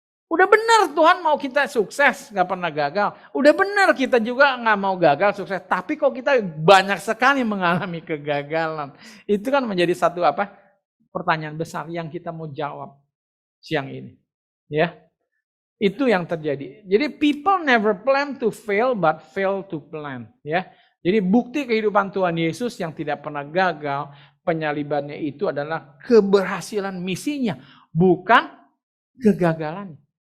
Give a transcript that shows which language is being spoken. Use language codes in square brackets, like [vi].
[id] Udah benar Tuhan mau kita sukses, nggak pernah gagal. Udah benar kita juga nggak mau gagal sukses. Tapi kok kita banyak sekali mengalami kegagalan. Itu kan menjadi satu pertanyaan besar yang kita mau jawab siang ini. Ya, itu yang terjadi. Jadi [en] people never plan to fail, but fail to plan. Ya. [id] Jadi bukti kehidupan Tuhan Yesus yang tidak pernah gagal, penyalibannya itu adalah keberhasilan misinya, bukan kegagalannya.